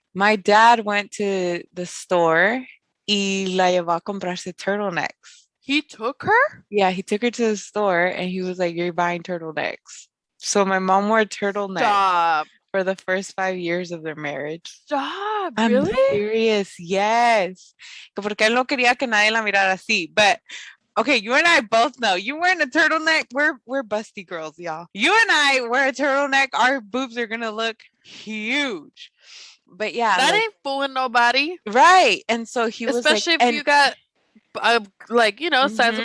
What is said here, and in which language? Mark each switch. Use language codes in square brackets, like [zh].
[en] My dad went to the store [es] y la llevó a comprarse [en] turtlenecks. He took her? Yeah, he took her to the store and he was like, "You're buying turtlenecks." So my mom wore turtlenecks Stop. for the first 5 years of their marriage. Stop. I'm Really? serious, yes. [es] Que porque él no quería que nadie la mirara así. [en] But okay, you and I both know you wearing a turtleneck. We're busty girls, y'all. You and I wear a turtleneck, our boobs are gonna look huge. But yeah, That like, ain't fooling nobody. right. And so he was like, Especially if and you got like, you know, sizable